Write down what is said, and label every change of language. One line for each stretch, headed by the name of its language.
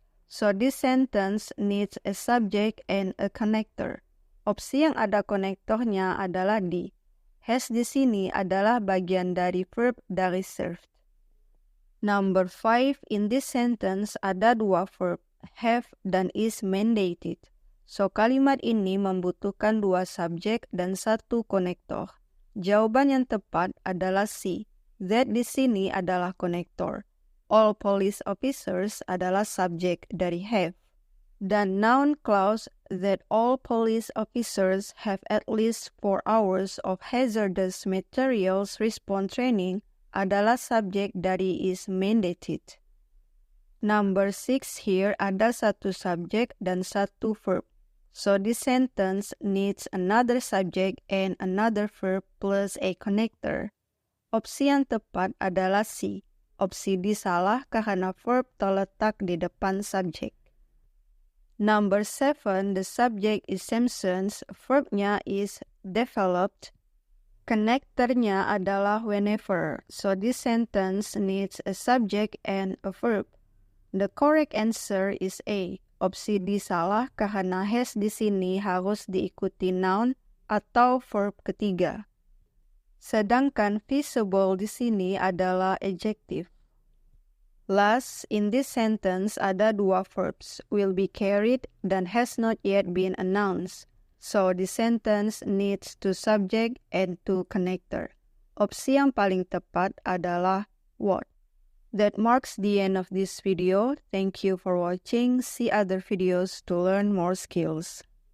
English: So this sentence needs a subject and a connector.
Indonesian: Opsi yang ada konektornya adalah D. Has di sini adalah bagian dari verb dari served.
English: Number 5, in this sentence
Indonesian: ada 2 verb,
English: have dan is mandated.
Indonesian: So kalimat ini membutuhkan 2 subjek dan 1 konektor. Jawaban yang tepat adalah C. That di sini adalah konektor.
English: All police officers
Indonesian: adalah subjek dari
English: have. Dan noun clause that all police officers have at least 4 hours of hazardous materials response training
Indonesian: adalah subjek dari
English: is mandated. Number 6 here
Indonesian: ada 1 subjek dan 1 verb.
English: So this sentence needs another subject and another verb plus a connector.
Indonesian: Opsi yang tepat adalah C. Opsi D salah karena
English: verb
Indonesian: terletak di depan subjek.
English: Number 7, the subject is Simpsons,
Indonesian: verbnya
English: is developed.
Indonesian: Connectornya adalah
English: whenever, so this sentence needs a subject and a verb. The correct answer is A.
Indonesian: Opsi D salah karena has di sini harus diikuti noun atau verb ketiga. Sedangkan visible di sini adalah adjective.
English: Last, in this sentence
Indonesian: ada 2 verbs,
English: will be carried dan has not yet been announced. So the sentence needs 2 subject and 2 connector.
Indonesian: Opsi yang paling tepat adalah what.
English: That marks the end of this video. Thank you for watching. See other videos to learn more skills.